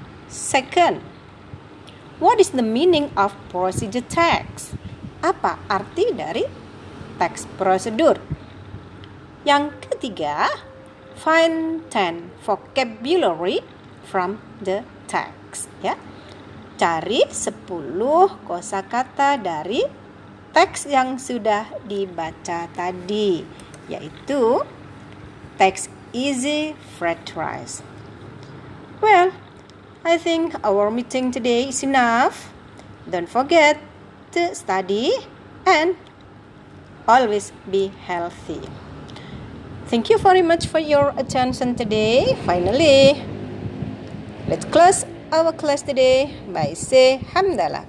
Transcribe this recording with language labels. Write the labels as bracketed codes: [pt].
[en] Second, what is the meaning of procedure text? [id] Apa arti dari teks prosedur? Yang ketiga, [en] find 10 vocabulary from the text. [id] Ya, cari 10 kosakata dari teks yang sudah dibaca tadi, yaitu teks [en] easy fried rice. Well, I think our meeting today is enough. Don't forget to study and always be healthy. Thank you very much for your attention today. Finally, let's close our class today by say hamdalah.